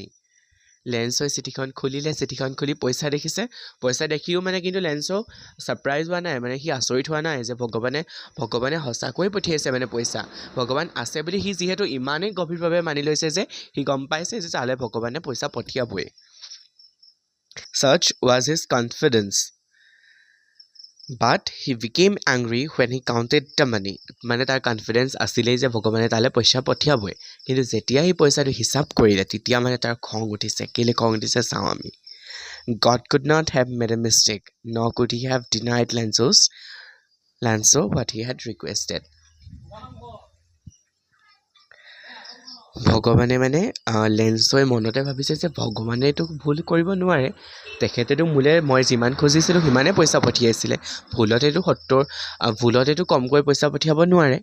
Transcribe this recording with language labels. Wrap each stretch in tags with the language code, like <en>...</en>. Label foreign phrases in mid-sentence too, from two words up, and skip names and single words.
<as>লেঞ্চই চিঠিখন খুলি পইচা দেখিছে, পইচা দেখিও মানে কিন্তু লেঞ্চো ছাৰপ্ৰাইজ হোৱা নাই, মানে সি আচৰিত হোৱা নাই যে ভগৱানে সঁচাকৈ পঠিয়াইছে, মানে পইচা ভগৱান আছে বুলি সি যিহেতু ইমানেই গভীৰভাৱে মানি লৈছে যে সি গম পাইছে যে তালৈ ভগৱানে পইচা পঠিয়াবই।</as> <en>Such was his confidence But he became angry when he counted the money.</en> <as>মানে তাৰ কনফিডেন্স আছিলেই যে ভগৱানে তালৈ পইচা পঠিয়াবই, কিন্তু যেতিয়া সি পইচাটো হিচাপ কৰিলে তেতিয়া মানে তাৰ খং উঠিছে। কেলে খং উঠিছে চাওঁ আমি।</as> <en>God could not have made a mistake, nor could he have denied Lanzo what he had requested.</en> <as>ভগৱানে মানে লেন্সই মনতে ভাবিছে যে ভগৱানে এইটো ভুল কৰিব নোৱাৰে, তেখেতেতো মোলে মই যিমান খুজিছিলোঁ সিমানেই পইচা পঠিয়াইছিলে, ভুলতেতো কমকৈ পইচা পঠিয়াব নোৱাৰে।</as>